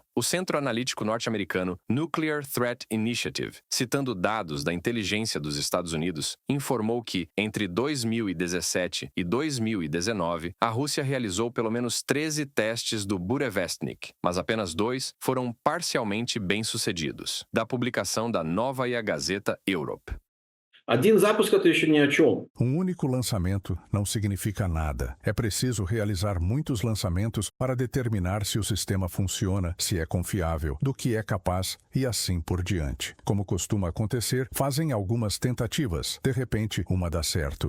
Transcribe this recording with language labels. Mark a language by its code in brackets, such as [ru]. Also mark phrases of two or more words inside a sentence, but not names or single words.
[pt] O Centro Analítico Norte-Americano Nuclear Threat Initiative, citando dados da inteligência dos Estados Unidos, informou que, entre 2017 e 2019, a Rússia realizou pelo menos 13 testes do Burevestnik, mas apenas 2 foram parcialmente bem-sucedidos. Da publicação da Novaya Gazeta Europe. [ru] Один запуск — это еще ни о чем. [pt] Um único lançamento não significa nada. É preciso realizar muitos lançamentos para determinar se o sistema funciona, se é confiável, do que é capaz e assim por diante. Como costuma acontecer, fazem algumas tentativas. De repente, uma dá certo.